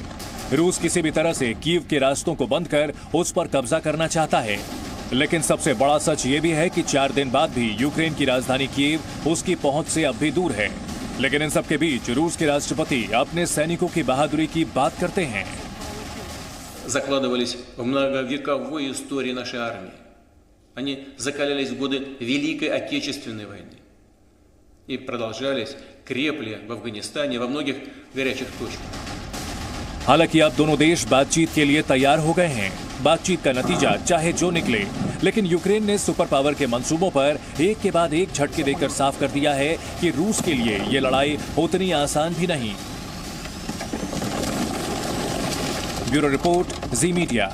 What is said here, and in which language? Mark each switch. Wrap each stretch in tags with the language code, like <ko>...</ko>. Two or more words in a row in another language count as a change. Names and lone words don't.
<hi>रूस किसी भी तरह से कीव के रास्तों को बंद कर उस पर कब्जा करना चाहता है। लेकिन सबसे बड़ा सच ये भी है कि 4 दिन बाद भी यूक्रेन की राजधानी कीव उसकी पहुंच से अब भी दूर है। लेकिन इन सबके बीच रूस के राष्ट्रपति अपने सैनिकों की बहादुरी की बात करते हैं।</hi> <ru>Закладывались в многовековой истории нашей армии. Они закалялись в годы Великой Отечественной войны и продолжались, крепли в Афганистане, во многих горячих точках.</ru> <hi>हालांकि अब दोनों देश बातचीत के लिए तैयार हो गए हैं। बातचीत का नतीजा चाहे जो निकले, लेकिन यूक्रेन ने</hi> <en>super power</en> <hi>के मंसूबों पर एक के बाद एक झटके देकर साफ कर दिया है कि रूस के लिए ये लड़ाई उतनी आसान भी नहीं।</hi> <en>bureau report,</en> <hi>जी मीडिया।</hi>